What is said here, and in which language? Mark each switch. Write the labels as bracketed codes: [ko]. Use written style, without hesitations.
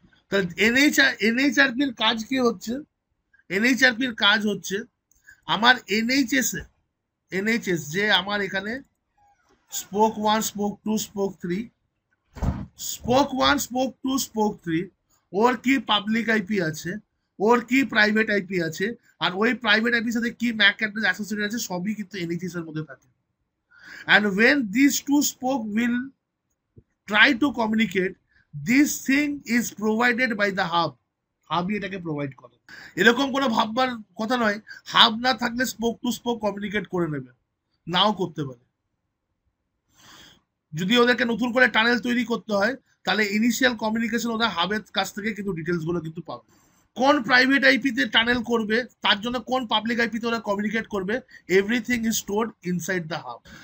[bn] তাহলে এনএইচআরপির কাজ কি হচ্ছে? এনএইচআরপির কাজ হচ্ছে আমার এনএইচএস যে আমার এখানে spoke 1 spoke 2 spoke 3, spoke 1 spoke 2 spoke 3 ওর কি পাবলিক আইপি আছে, ওর কি প্রাইভেট আইপি আছে, আর ওই প্রাইভেট আইপির সাথে কি ম্যাক অ্যাড্রেস অ্যাসোসিয়েটেড আছে, সবই কিন্তু এনএইচএস এর মধ্যে থাকে। [en] and when these two spoke will try to communicate, this thing is provided by the hub. [bn] হাবই এটাকে প্রোভাইড করে। এরকম কোনো ভাববার কথা নয় হাব না থাকলে স্পোক টু স্পোক কমিউনিকেট করে নেবে, নাও করতে পারে। যদি ওদেরকে নতুন করে টানেল তৈরি করতে হয় তাহলে ইনিশিয়াল কমিউনিকেশন ওরা হাবের কাছ থেকে কিন্তু ডিটেলস গুলো কিন্তু পাবে। কোন প্রাইভেট আইপিতে টানেল করবে, তার জন্য কোন পাবলিক আইপিতে ওরা কমিউনিকেট করবে, [en] Everything is stored inside the hub.